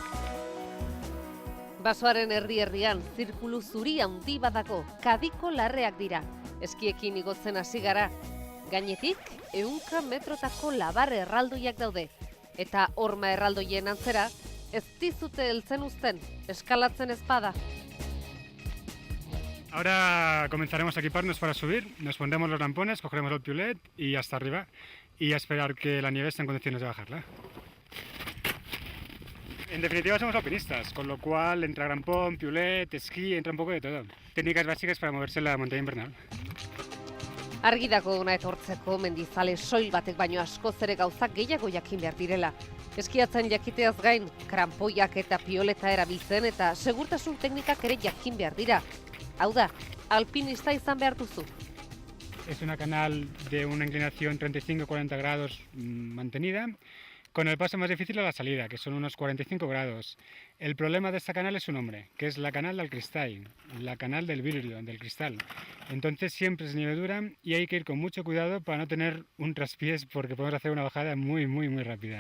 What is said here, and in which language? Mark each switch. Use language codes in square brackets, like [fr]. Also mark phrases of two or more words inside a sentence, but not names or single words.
[eu] Basoaren erdi-erdian zirkulu zuri handi badago, Kadiko larreak dira. Eskiekin igotzen hasi gara. Gainetik 100 metrotako labar erraldoiak daude. Eta horma erraldoien antzera, ez dizute heltzen uzten, eskalatzen ezpada. [es] Ahora comenzaremos a equiparnos para subir, nos pondremos los lampones, cogeremos el piolet y hasta arriba y a esperar que la nieve esté en condiciones de bajarla. En definitiva somos alpinistas, con lo cual entra grampón, piolet, esquí, entra un poco de todo. Técnicas básicas para moverse en la montaña invernal. [eu] Argi dago ona etortzeko mendizale soil batek baino askoz ere gauzak gehiago jakin behar direla. Eskiatzen jakiteaz gain, krampoiak eta pioleta erabiltzen eta segurtasun teknikak ere jakin behar dira. Hau da, alpinista izan behar duzu. [es] Es una canal de una inclinación 35-40 grados mantenida, con el paso más difícil a la salida, que son unos 45 grados. El problema de esta canal es su nombre, que es la canal del Cristall, la canal del vidrio, del cristal. Entonces siempre es nieve dura y hay que ir con mucho cuidado para no tener un traspiés, porque podemos hacer una bajada muy rápida.